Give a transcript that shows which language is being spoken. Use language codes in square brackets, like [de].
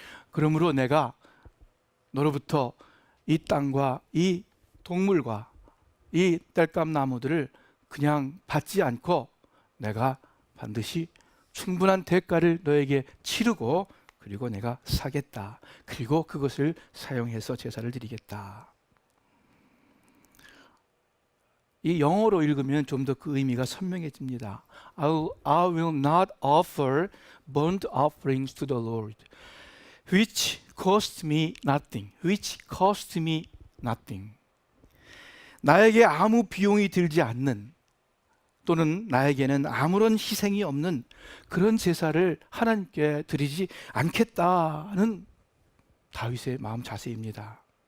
[ko] 그러므로 내가 너로부터 이 땅과 이 동물과 이 땔감 나무들을 그냥 받지 않고 내가 반드시 충분한 대가를 너에게 치르고 그리고 내가 사겠다. 그리고 그것을 사용해서 제사를 드리겠다. 이 영어로 읽으면 좀 더 그 의미가 선명해집니다. [en] I will not offer burnt offerings to the Lord, which cost me nothing. which cost me nothing. [ko] 나에게 아무 비용이 들지 않는, 또는 나에게는 아무런 희생이 없는 그런 제사를 하나님께 드리지 않겠다는 다윗의 마음 자세입니다.